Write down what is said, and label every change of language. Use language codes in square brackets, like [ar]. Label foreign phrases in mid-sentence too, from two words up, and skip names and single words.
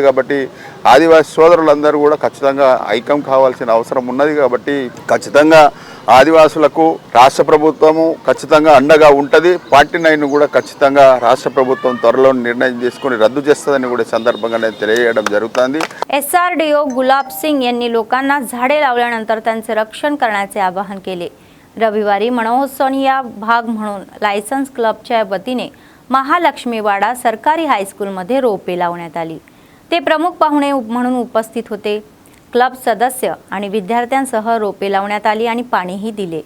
[te] కాబట్టి ఆదివాసీ సోదరులందరూ కూడా ఖచ్చితంగా ఐక్యం కావాల్సిన అవసరం ఉన్నది. కాబట్టి ఖచ్చితంగా ఆదివాసులకు రాష్ట్ర ప్రభుత్వము ఖచ్చితంగా అండగా ఉంటుంది. 49 కూడా ఖచ్చితంగా రాష్ట్ర ప్రభుత్వం త్వరలో निर्णय చేసుకుని రద్దు చేస్తుందని కూడా సందర్భంగా నేను తెలియజేయడం జరుగుతుంది. [mr] SRDO गुलाब सिंग यांनी लोकांना झाडे लावल्यानंतर त्यांचे रक्षण करण्याचे आवाहन केले. रविवारी महोत्सवचा भाग म्हणून लायसन्स क्लबच्या वतीने महालक्ष्मीवाडा सरकारी हायस्कूलमध्ये रोपे लावण्यात आली. ते प्रमुख पाहुणे म्हणून उपस्थित होते. क्लब सदस्य आणि विद्यार्थ्यांसह रोपे लावण्यात आली आणि पाणीही दिले.